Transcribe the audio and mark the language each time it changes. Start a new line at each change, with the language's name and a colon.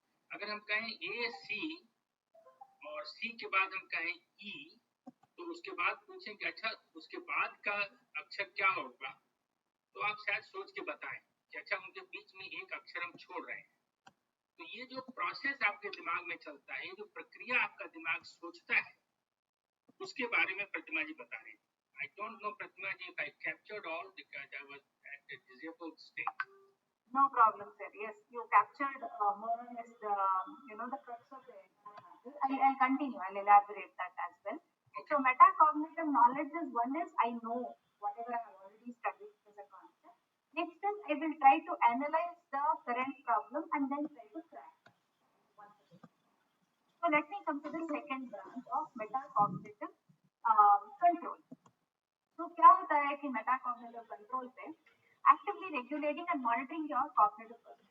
Hindi: अगर हम कहें ए सी और सी के बाद हम कहें ई, तो उसके बाद पूछें कि अच्छा उसके बाद का अक्षर क्या होगा, तो आप शायद सोच के बताएं कि अच्छा उनके बीच में एक अक्षर हम छोड़ रहे हैं। तो ये जो प्रोसेस आपके दिमाग में चलता है, ये जो प्रक्रिया आपका दिमाग सोचता है, उसके बारे में प्रतिमा जी बता रहे हैं।
English: I don't know, Pratima ji, if I captured all because I was at a disabled state. No problem, sir. Yes, you captured more or less the crux of the entire answer. I'll continue. I'll elaborate that as well. Okay. So metacognitive knowledge is one is I know whatever I have already studied as a concept. Next is I will try to analyze the current problem and then try to crack it. So let me come to the second branch of metacognitive control.
Hindi: तो क्या होता है कि metacognitive control पे
English: actively regulating and monitoring your cognitive process.